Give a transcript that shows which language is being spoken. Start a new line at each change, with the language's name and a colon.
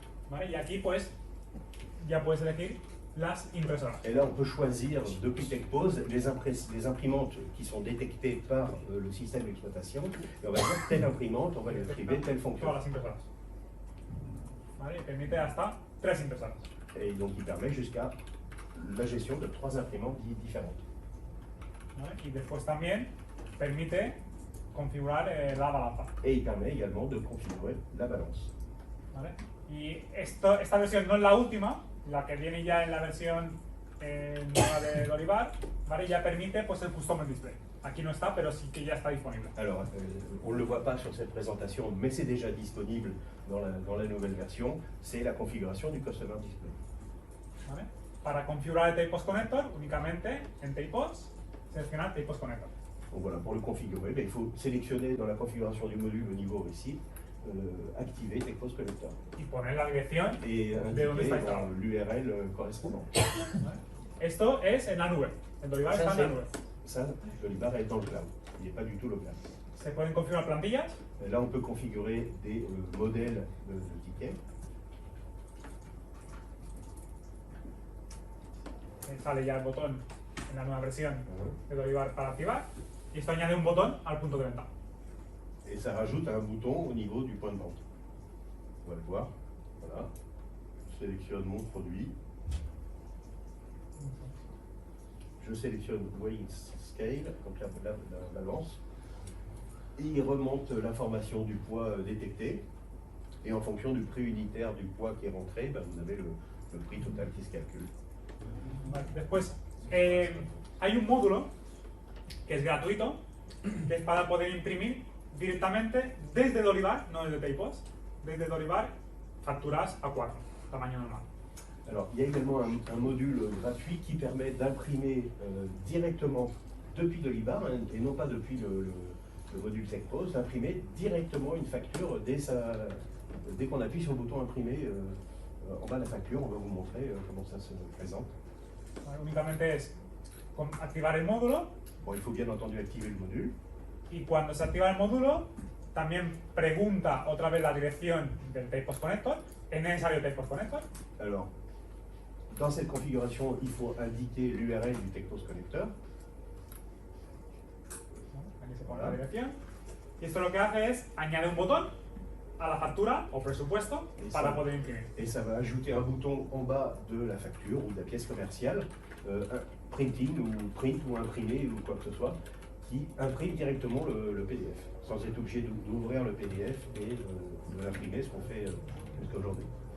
Spanish: ¿Vale? Y aquí pues ya puedes elegir las impresoras.
French: Et là, on peut choisir depuis TechPOS les imprimantes qui sont détectées par le système d'exploitation. Et on va dire telle imprimante, on va lui attribuer telle fonction.
Spanish: Todas las impresoras. ¿Vale? Y permite hasta 3 impresoras.
French: Et donc, il permet jusqu'à la gestion de 3 imprimantes différentes.
Spanish: ¿Vale? Y después también permite configurar la balanza.
French: Et il permet également de configurer la balance.
Spanish: ¿Vale? Y esta versión no es la última, la que viene ya en la versión nueva de Dolivar, ¿vale? Ya permite pues, el Custom Display. Aquí no está, pero sí que ya está disponible.
French: Alors, on ne le voit pas sur cette présentation, mais c'est déjà disponible dans la nouvelle version, c'est la configuration du Customer Display.
Spanish: ¿Vale? Para configurar el Tapepost Connector, únicamente en Tapepost, seleccionar Tapepost Connector.
French: Donc voilà, pour le configurer, il faut sélectionner dans la configuration du module au niveau récit, activer Tapepost Connector
Spanish: Y poner la dirección
French: et
Spanish: de donde está
French: indiquer
Spanish: instalado.
French: l'URL correspondant.
Spanish: ¿Vale? Esto es en la nube. El Dolivar está en la nube.
French: Ça, Dolivar est dans le cloud, il n'est pas du tout local.
Spanish: Se pueden configurar plantillas.
French: Et là, on peut configurer des modèles de tickets.
Spanish: Sale ya el botón en la nueva versión de Dolivar para activar. Y esto añade un botón al punto de venta.
French: Et ça rajoute un bouton au niveau du point de vente. On va le voir. Voilà. Je sélectionne mon produit. Je sélectionne Weighing Scale, donc la balance. Et il remonte l'information du poids détecté. Et en fonction du prix unitaire du poids qui est rentré, ben, vous avez le prix total qui se calcule.
Spanish: Vale, después, hay un módulo que es gratuito, que es para poder imprimir directamente desde Dolivar, no desde Tapepost, desde Dolivar, facturas A4, tamaño normal.
French: Alors, il y a également un module gratuit qui permet d'imprimer directement depuis Dolivar, hein, et non pas depuis le module TechPost, d'imprimer directement une facture dès qu'on appuie sur le bouton imprimer en bas de la facture. On va vous montrer comment ça se présente.
Spanish: Vale, únicamente es activar el módulo.
French: Bon, il faut bien entendu activer le module.
Spanish: Y cuando se activa el módulo, también pregunta otra vez la dirección del Tapepost Connector. ¿Es necesario Tapepost Connector?
French: Alors, dans cette configuration, il faut indiquer l'URL du TechPost Connector.
Spanish: Aquí se pone la dirección. Y esto lo que hace es añade un botón a la factura o presupuesto para poder imprimir.
French: Et ça va ajouter un bouton en bas de la facture ou de la pièce commerciale, printing ou print ou imprimer ou quoi que ce soit, qui imprime directement le PDF, sans être obligé d'ouvrir le PDF et de l'imprimer, ce qu'on fait jusqu'à aujourd'hui.